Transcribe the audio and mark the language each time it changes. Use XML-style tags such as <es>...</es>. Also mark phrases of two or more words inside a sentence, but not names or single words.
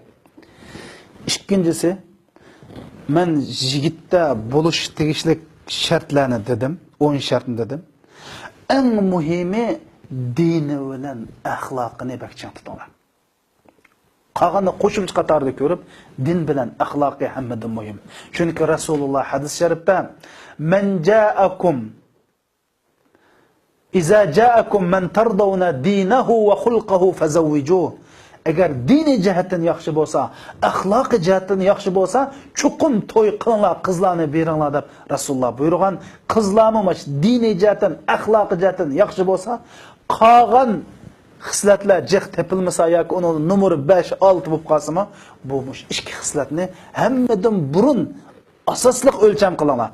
<uz>Ikkinchisi, men yigitda bo'lish tegishli shartlarni dedim, 10 shartni dedim. Eng muhimi dini bilan axloqini bakchan tutinglar. Qolganni qo'shimcha qatorida ko'rib, din bilan axloqi hammadan muhim. Chunki Rasululloh hadis sharifda</uz> <ar>من جاءكم إذا جاءكم من ترضون دينه وخلقه فزوجوه.</ar> <uz>Agar diniy jihatdan yaxshi bo'lsa, axloqi jihatdan yaxshi bo'lsa, chuqum to'y qilinglar, qizlarni beringlar deb Rasululloh buyurgan. Qizlarmi mana diniy jihatdan, axloqi jihatdan yaxshi bo'lsa, qolgan xislatlar jiq tepilmasa yoki uni numeri 5, 6 bo'lib qolsa-mi, bu ikki xislatni hammadan burun asosliq o'lcham qilinglar.</uz>